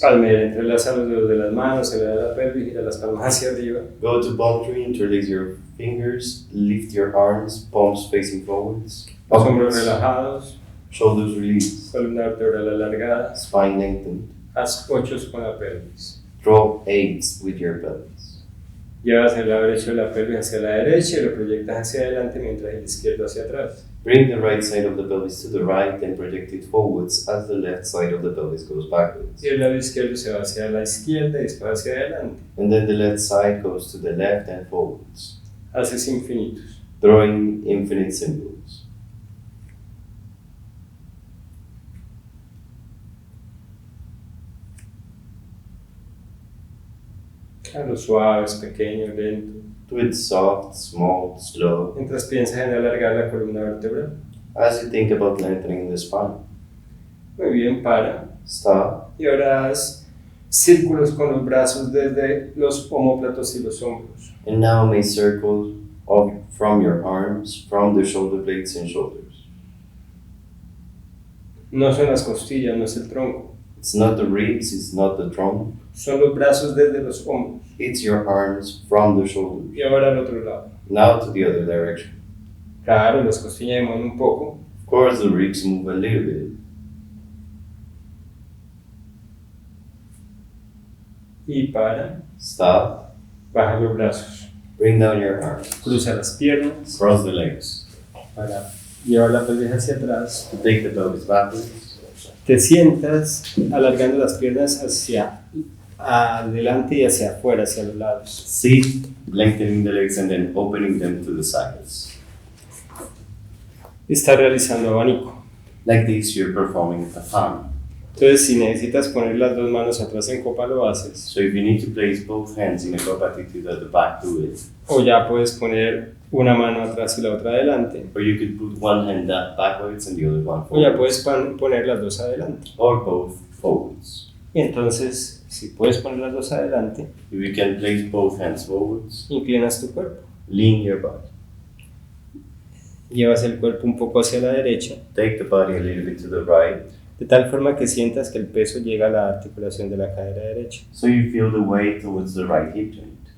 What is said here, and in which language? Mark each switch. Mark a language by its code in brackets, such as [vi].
[es] Palmera, entrelaza los dedos de las manos, eleva la pelvis, gira las palmas hacia arriba. [en] Go to palm tree, interlace your fingers, lift your arms, palms facing forwards. [es] Los hombros relajados, [en] Shoulders released. [es] columna vertebral alargada. [en] Spine lengthened. [es] Haz ochos con la pelvis. [en] Draw eights with your pelvis. [es] Llevas el lado derecho de la pelvis hacia la derecha y lo proyectas hacia adelante mientras el izquierdo hacia atrás. [en] Bring the right side of the pelvis to the right and project it forwards as the left side of the pelvis goes backwards. [es] Y el lado izquierdo se va hacia la izquierda y después hacia adelante. [en] And then the left side goes to the left and forwards. [es] Haces infinitos. [en] Drawing infinite symbols. [es] A lo suave, pequeño, lento. [en] Do it soft, small, slow, [es] Mientras piensas en alargar la columna vertebral. [en] as you think about lengthening the spine. [es] Muy bien, para. [en] Stop. [es] Y ahora haz círculos con los brazos desde los omóplatos y los hombros. [en] And now make circles from your arms, from the shoulder blades and shoulders. [es] No son las costillas, no es el tronco. [en] It's not the ribs, it's not the trunk. [es] Son los brazos desde los hombros. [en] It's your arms from the shoulders. [es] Y ahora al otro lado. [en] Now to the other direction. [es] Claro, las costillas se mueven un poco. [en] course, the ribs move a little bit. [es] Y para, [en] Stop. [es] baja los brazos. [en] Bring down your arms. [es] Cruza las piernas [en] Cross the legs. [es] para llevar la pelvis hacia atrás. [en] To take the pelvis backwards. [es] Te sientas alargando las piernas hacia adelante y hacia afuera, hacia los lados. [en] Sit, lengthening the legs and then opening them to the sides. [es] Estás realizando abanico. [en] Like this, you're performing a fan. [es] Entonces, si necesitas poner las dos manos atrás en copa, lo haces. [en] So if you need to place both hands in a cup attitude at the back, do it. [es] O ya puedes poner una mano atrás y la otra adelante. [en] Or you could put one hand backwards and the other one [es] O ya [en] forwards. [es] puedes poner las dos adelante. [en] Or both forwards. [es] Y entonces, si puedes poner las dos adelante, [en] If you can place both hands forwards, [es] inclinas tu cuerpo. [en] lean your body. [es] Llevas el cuerpo un poco hacia la derecha, [en] Take the body a little bit to the right, [es] de tal forma que sientas que el peso llega a la articulación de la cadera derecha. [en] so you feel the weight towards the right hip joint.